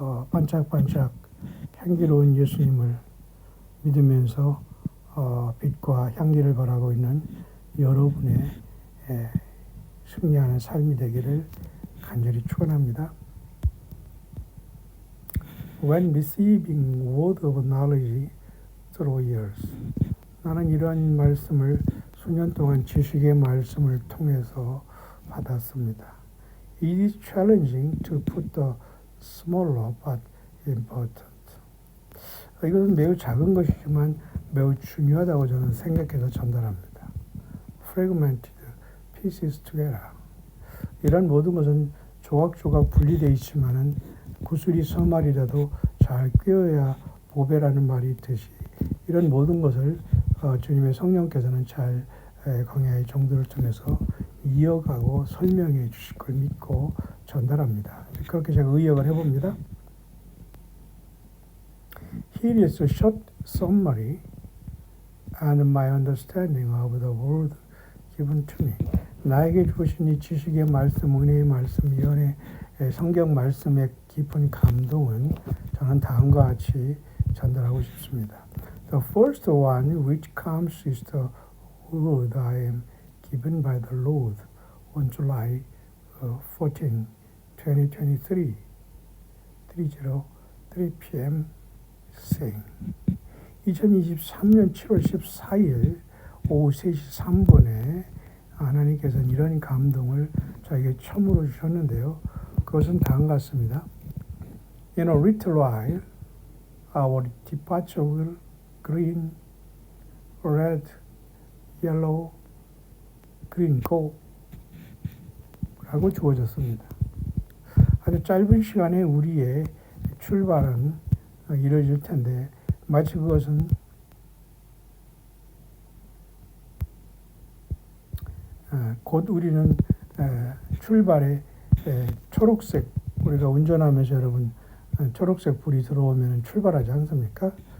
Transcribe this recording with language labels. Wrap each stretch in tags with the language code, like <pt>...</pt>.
<ko>반짝반짝 향기로운 예수님을 믿으면서 빛과 향기를 바라고 있는 여러분의 승리하는 삶이 되기를 간절히 축원합니다.</ko> <en>When receiving word of knowledge through years,</en> <ko>나는 이러한 말씀을 수년 동안 지식의 말씀을 통해서 받았습니다.</ko> <en>It is challenging to put the smaller but important.</en> <ko>이것은 매우 작은 것이지만 매우 중요하다고 저는 생각해서 전달합니다.</ko> <en>Fragmented pieces together.</en> <ko>이런 모든 것은 조각조각 분리되어 있지만은 구슬이 서말이라도 잘 꿰어야 보배라는 말이 있듯이 이런 모든 것을 주님의 성령께서는 잘 광야의 종들을 통해서 이어가고 설명해 주실 걸 믿고 전달합니다. 그렇게 제가 의역을 해봅니다.</ko> <en>Here is a short summary and my understanding of the word given to me.</en> <ko>나에게 주신 이 지식의 말씀, 은혜의 말씀, 연의 성경 말씀의 깊은 감동은 저는 다음과 같이 전달하고 싶습니다.</ko> <en>The first one which comes is the word I am given by the Lord on July 14, 2023, 3 p.m. saying</en> <ko>2023년 7월 14일 오후 3시 3분에 하나님께서는 이런 감동을 저에게 처음으로 주셨는데요. 그것은 다음과 같습니다.</ko> <en>In a little while, our departure will green, red, yellow, green, go</en> <ko>라고 주어졌습니다. 아주 짧은 시간에 우리의 출발은 이루어질 텐데 마치 그것은 곧 우리는 출발에 초록색, 우리가 운전하면서 여러분 초록색 불이 들어오면 출발하지 않습니까?</ko>